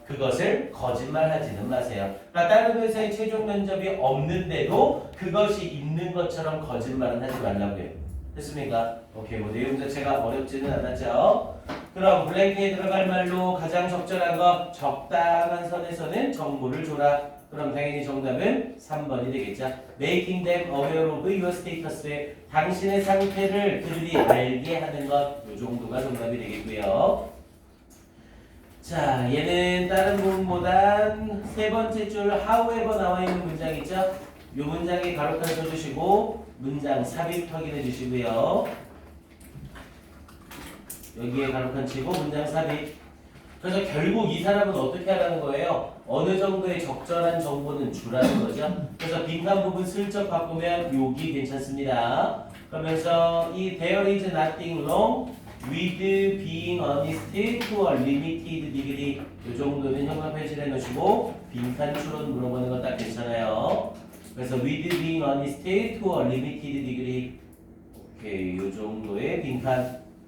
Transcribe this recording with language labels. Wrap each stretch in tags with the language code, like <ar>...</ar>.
<ko>그것을 거짓말하지는 마세요. 그러니까 다른 회사의 최종 면접이 없는데도 그것이 있는 것처럼 거짓말은 하지 말라고요. 됐습니까? 오케이, 뭐 내용 자체가 어렵지는 않았죠. 그럼 블랭크에 들어갈 말로 가장 적절한 것 적당한 선에서는 정보를 줘라. 그럼 당연히 정답은 3번이 되겠죠.</ko> <en>Making them aware of your status.</en> <ko>당신의 상태를 그들이 알게 하는 것. 이 정도가 정답이 되겠고요. 자, 얘는 다른 부분보단 세 번째 줄 however 나와 있는 문장 있죠? 이 문장에 가로칸 써주시고 문장 삽입 확인해 주시고요. 여기에 가로칸 치고 문장 삽입. 그래서 결국 이 사람은 어떻게 하라는 거예요? 어느 정도의 적절한 정보는 주라는 거죠. 그래서 빈칸 부분 슬쩍 바꾸면 여기 괜찮습니다. 그러면서 이</ko> <en>there is nothing wrong with being honest to a limited degree</en> <ko>이 정도는 현관 표시를 해놓으시고 빈칸 추론 물어보는 건 딱 괜찮아요. 그래서</ko> <en>with being honest to a limited degree</en> <ko>오케이 이 정도의 빈칸.</ko>